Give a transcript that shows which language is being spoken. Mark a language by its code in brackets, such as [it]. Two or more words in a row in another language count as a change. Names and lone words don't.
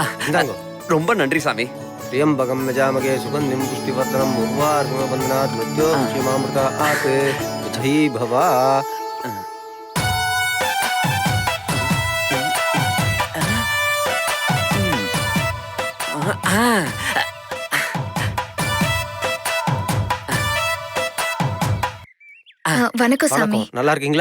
[ta] இந்தாங்க. ரொம்ப நன்றி சாமி. [sa] त्र्यंबकं यजामहे सुगन्धिं पुष्टिवर्धनम् उर्वारुकमबन्धनात् मृत्योर्मुक्षीमामृतात् तथै भव. [ta] வணக்கம் சாமி. வணக்கம், நல்லா இருக்கீங்களா?